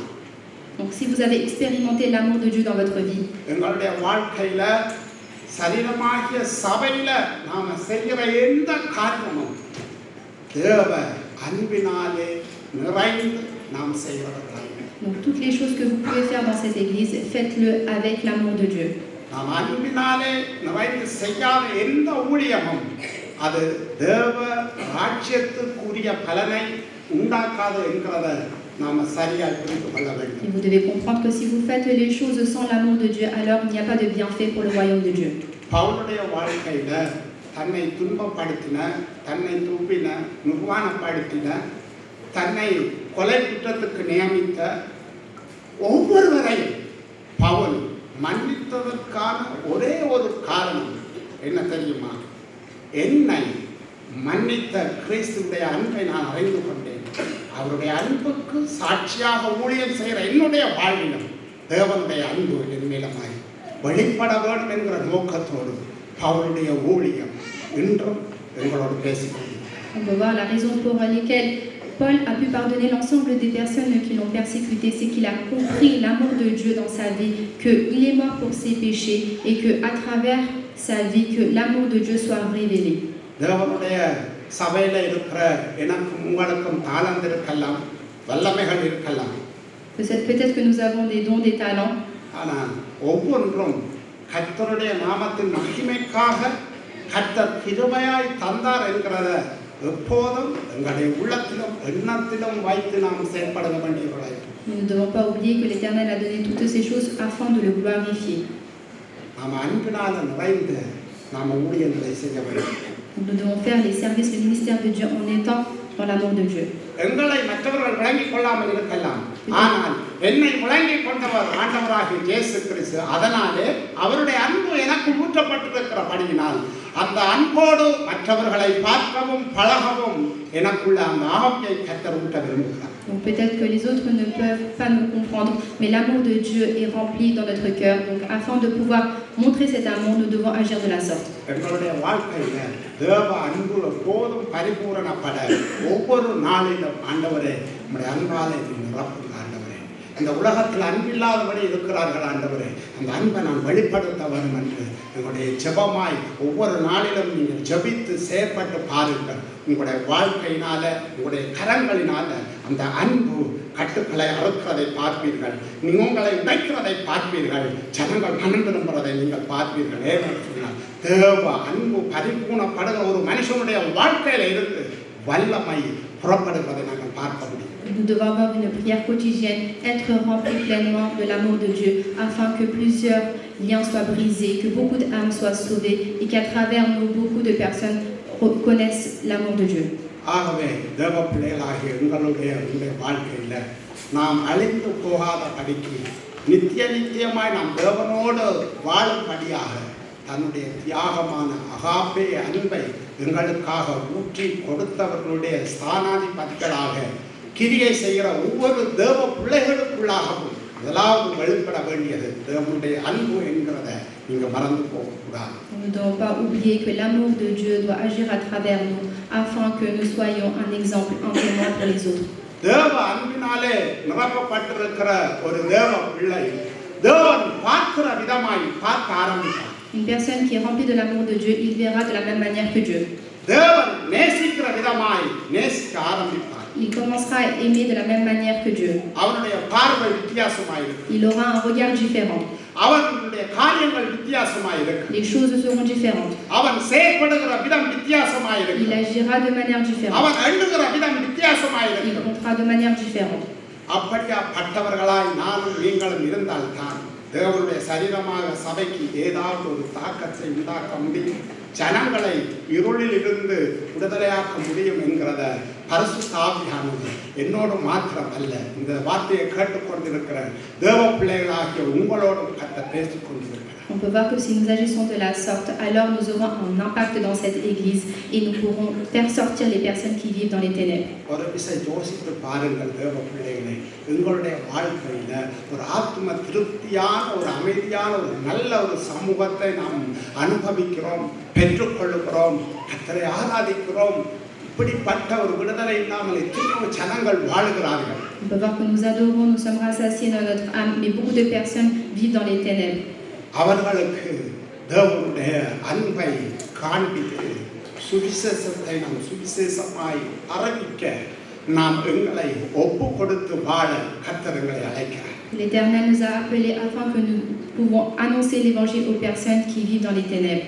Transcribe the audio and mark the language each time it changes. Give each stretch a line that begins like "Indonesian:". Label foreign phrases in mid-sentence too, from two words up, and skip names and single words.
French: Donc si vous avez expérimenté l'amour de Dieu dans votre vie,
Tamil: எங்களுடைய வாழ்க்கையில சரீரமாகிய சபையில நாம செய்கிற எந்த காரியமும் தேவ அன்பினாலே நிறைந்து நாம் செய்வதற்காக.
French: donc toutes les choses que vous pouvez faire dans cette église, faites-le avec l'amour de Dieu.
Tamil: நாம் அன்பினாலே நிறைந்து செய்யாத எந்த ஊழியமும் அது தேவ ராஜ்யத்துக்குரிய பலனை உண்டாக்காது என்கிறத நாம சரியாக புரிந்து கொள்ள வேண்டும்.
French: Et vous devez comprendre que si vous faites les choses sans l'amour de Dieu, alors il n'y a pas de bienfait pour le royaume de Dieu.
Tamil: பவுலுடைய வாழ்க்கையில தன்னை துன்பப்படுத்தின, தன்னை துப்பின, நிர்வாணப்படுத்தின, தன்னை கொலை குற்றத்துக்கு நியமித்த ஒவ்வொருவரையும் பவுல் மன்னித்ததற்கான ஒரே ஒரு காரணம் என்ன தெரியுமா? என்னை மன்னித்த கிறிஸ்துவுடைய அன்பை நான் அறிந்து கொண்டேன். அவருடைய அன்புக்கு சாட்சியாக ஊழியம் செய்கிற என்னுடைய வாழ்விலும் தேவனுடைய அன்பு என் மேலமாய் வெளிப்பட வேண்டும் என்கிற நோக்கத்தோடு அவருடைய ஊழியம் இன்றும் எங்களோடு பேசிக்கொண்டு.
French: On peut voir la raison pour laquelle Paul a pu pardonner l'ensemble des personnes qui l'ont persécuté, c'est qu'il a compris l'amour de Dieu dans sa vie, qu'il est mort pour ses péchés et qu'à travers sa vie, que l'amour de Dieu soit révélé.
Tamil: தேவனுடைய சபையில இருக்கிற எனக்கும் உங்களுக்கும் தாளந்து இருக்கலாம், வல்லமைகள் இருக்கலாம்.
French: Peut-être que nous avons des dons, des talents.
Tamil: ஆனால் ஒவ்வொன்றும் கர்த்தருடைய நாமத்தின் மகிமைக்காக கர்த்தர் கிருபையாய் தந்தார் என்கிறத எப்போதும் எங்களுடைய உள்ளத்திலும் எண்ணத்திலும் வைத்து நாம் செயல்பட வேண்டியவர்களாய்.
French: Nous ne devons pas oublier que l'Éternel a donné toutes ces choses afin de le glorifier.
Tamil: நாம் அன்பினால நிறைந்து நாம் ஊழியங்களை செய்ய வேண்டும்.
French: Nous devons faire les services, le ministère de Dieu en étant dans l'amour de Dieu.
Tamil: எங்களை மற்றவர்கள் விளங்கிக் கொள்ளாமல் இருக்கலாம், ஆனால் என்னை விளங்கிக் கொண்டவர் ஆண்டவராகிய இயேசு கிறிஸ்து. அதனாலே அவருடைய அன்பு எனக்கு ஊற்றப்பட்டிருக்கிறபடியினால் அந்த அன்போடு மற்றவர்களை பார்க்கவும் பழகவும் எனக்குள்ள அந்த ஆவியை கர்த்தர் ஊட்ட விரும்புகிறார்.
French: Donc peut-être que les autres ne peuvent pas nous comprendre, mais l'amour de Dieu est rempli dans notre cœur. Donc afin de pouvoir montrer cet amour, nous devons agir de la sorte.
Tamil: எங்களுடைய வாழ்க்கையில தேவ அன்பு எப்போதும் பரிபூரணப்பட ஒவ்வொரு நாளிலும் ஆண்டவரே நம்முடைய அன்பாலே நிரப்புங்க ஆண்டவரே. இந்த உலகத்தில் அன்பில்லாதபடி இருக்கிறார்கள் ஆண்டவரே, அந்த அன்பை நான் வெளிப்படுத்த வேண்டும் என்று எங்களுடைய ஜெபமாய் ஒவ்வொரு நாளிலும் நீங்கள் ஜெபித்து செயற்பட்டு பாருங்கள். உங்களுடைய வாழ்க்கையினால, உங்களுடைய கரங்களினால அந்த அன்பு கட்டுக்களை அறுக்கிறதை பார்ப்பீர்கள், நீங்கள் உங்களை உடைக்கிறதை பார்ப்பீர்கள், ஜனங்கள் மனம் திரும்புறதை நீங்கள் பார்ப்பீர்கள். ஏன்னா தேவ அன்பு பரிபூர்ணப்படுகிற ஒரு மனுஷனுடைய வாழ்க்கையில இருந்து வல்லமை புறப்படுகிறதை நாங்கள் பார்க்க முடியும்.
French: nous devons avoir une prière quotidienne, être remplis pleinement de l'amour de Dieu, afin que plusieurs liens soient brisés, que beaucoup d'âmes soient sauvées et qu'à travers nous, beaucoup de personnes connaissent l'amour de Dieu.
Tamil: ஆகவே தேவ பிள்ளைகளாகிய உங்களுடைய வாழ்க்கையில் நாம் அழிந்து போகாத படிக்கு நித்தியமாய் நாம் தேவனோடு வாழும்படியாக தன்னுடைய தியாகமான அகாப்பே அன்பை எங்களுக்காக ஊற்றி கொடுத்தவர்களுடைய ஸ்தானாதிபதிகளாக கிரியை செய்கிற ஒவ்வொரு தேவ பிள்ளைகளுக்குள்ளாகவும் முதலாவது வெளிப்பட வேண்டியது தேவனுடைய அன்பு என்கிறத நீங்கள் மறந்து போகக்கூடாது.
French: Nous ne devons pas oublier que l'amour de Dieu doit agir à travers nous afin que nous soyons un exemple, un témoin pour les autres.
Tamil: தேவ அன்பினாலே நிரப்பப்பட்டிருக்கிற ஒரு தேவ பிள்ளை தேவன் பார்க்கிற விதமாய் பார்க்க ஆரம்பித்தார்.
French: Une personne qui est remplie de l'amour de Dieu, il verra de la même manière que Dieu.
Tamil: தேவன் நேசிக்கிற விதமாய் நேசிக்க ஆரம்பித்தார்.
French: Il commencera à aimer de la même manière que Dieu.
Tamil: அவனுடைய பார்வை வித்தியாசமாய் இருக்கும்.
French: Il aura un regard différent.
Tamil: அவனுடைய காரியங்கள் வித்தியாசமாய் இருக்கும்.
French: Les choses seront différentes.
Tamil: அவன் செயல்படுகிற விதம் வித்தியாசமாய் இருக்கும்.
French: Il agira de manière différente.
Tamil: அவன் எண்ணுகிற விதம் வித்தியாசமாய்
French: Il
Tamil: இருக்கும்.
French: comptera de manière différente.
Tamil: அப்படிப்பட்டவர்களாய் நானும் நீங்களும் இருந்தால் தான் தேவனுடைய சரீரமாக சபைக்கு ஏதாவது ஒரு தாக்கத்தை உண்டாக்க முடியும், ஜனங்களை இருளில் இருந்து விடுதலையாக்க முடியும் என்கிறத பரிசுத்த ஆவியானவர் என்னோடு மாத்திரம் அல்ல, இந்த வார்த்தையை கேட்டுக்கொண்டிருக்கிற தேவ பிள்ளைகளாகிய உங்களோடும் கர்த்தர் பேசிக் கொண்டிருக்கிறார்.
French: On peut voir que si nous agissons de la sorte, alors nous aurons un impact dans cette église et nous pourrons faire sortir les personnes qui vivent dans les ténèbres.
Tamil: ஒரு விஷயம் யோசித்து பாருங்கள் தேவ பிள்ளைகளை, எங்களுடைய வாழ்க்கையில ஒரு ஆத்ம திருப்தியான ஒரு அமைதியான ஒரு நல்ல ஒரு சமூகத்தை நாம் அனுபவிக்கிறோம், பெற்றுக்கொள்ளுகிறோம், கர்த்தரை ஆராதிக்கிறோம். இப்படிப்பட்ட ஒரு விடுதலை இல்லாமல் எத்தனையோ ஜனங்கள் வாழுகிறார்கள்.
French: On peut voir que nous adorons, nous sommes rassasiés dans notre âme, mais beaucoup de personnes vivent dans les ténèbres.
Tamil: அவர்களுக்கு தேவனுடைய அன்பை காண்பித்து சுவிசேஷத்தை நாம் சுவிசேஷமாய் அறிவிக்க நாம் எங்களை ஒப்பு கொடுத்து வாழ கர்த்தர் எங்களை அழைக்கிறார்.
French: L'Éternel nous a appelés afin que nous pouvons annoncer l'évangile aux personnes qui vivent dans les ténèbres.